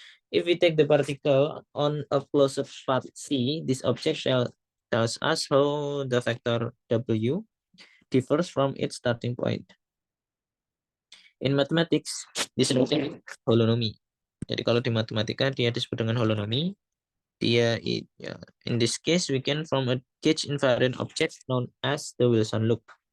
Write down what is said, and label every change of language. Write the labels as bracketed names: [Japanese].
[English] If we take the particle on a closed path C, this object tells us how the vector W differs from its starting point. In mathematics, disebut holonomy. [Indonesian] Jadi kalau di matematika dia disebut dengan holonomy. [English] Dia ya, in this case we can form a gauge invariant object known as the Wilson loop.